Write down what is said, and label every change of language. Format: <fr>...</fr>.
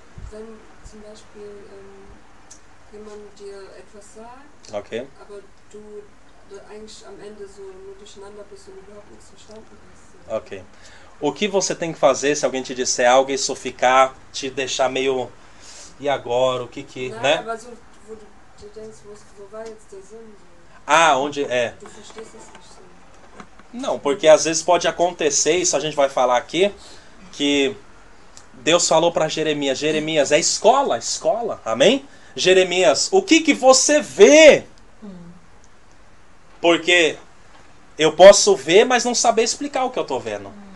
<de>Wenn zum Beispiel jemand dir etwas sagt, Ok. aber du eigentlich am Ende so nur durcheinander bist und überhaupt nichts verstanden hast. Ok.</de> <pt>O que você tem que fazer se alguém te disser algo e isso ficar, te deixar meio... E agora, o que que...</pt> <de>Nein,</de> <pt>né?</pt> <de>aber so, wo du denkst, wo war jetzt der Sinn?</de> <pt>Ah, onde é?</pt> <de>Du verstehst es nicht so.</de> <pt>Não, porque às vezes pode acontecer, isso a gente vai falar aqui, que Deus falou para Jeremias: Jeremias, é escola, amém? Jeremias, o que que você vê? Porque eu posso ver, mas não saber explicar o que eu estou vendo.</pt>